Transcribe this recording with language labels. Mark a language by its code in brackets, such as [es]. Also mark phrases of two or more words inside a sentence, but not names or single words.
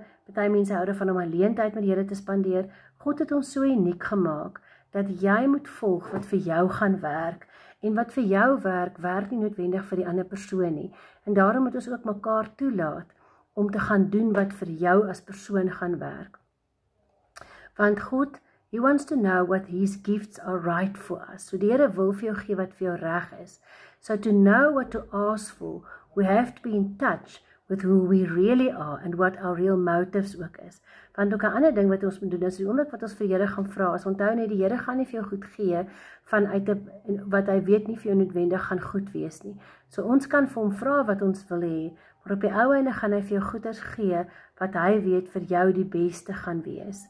[af] Party mense hou daarvan om alleen tyd met die Here te spandeer. God het ons so uniek gemaak, dat jy moet volg wat vir jou gaan werk, en wat vir jou werk, werk nie noodwendig vir die ander persoon nie, en daarom moet ons ook mekaar toelaat, om te gaan doen wat vir jou as persoon gaan werk. Want God, [en] He wants to know what His gifts are right for us. [af] So die Here wil vir jou gee wat vir jou reg is. [en] So to know what to ask for, we have to be in touch with who we really are and what our real motives ook is. [af] Want ook 'n ander ding wat ons moet doen, is die oomblik wat ons vir die Here gaan vra, is onthou net, die Here gaan nie vir jou goed gee, vanuit wat hy weet nie vir jou noodwendig gaan goed wees nie. So ons kan vir hom vra wat ons wil hê, maar op die ou einde gaan hy vir jou goeders gee, wat hy weet vir jou die beste gaan wees.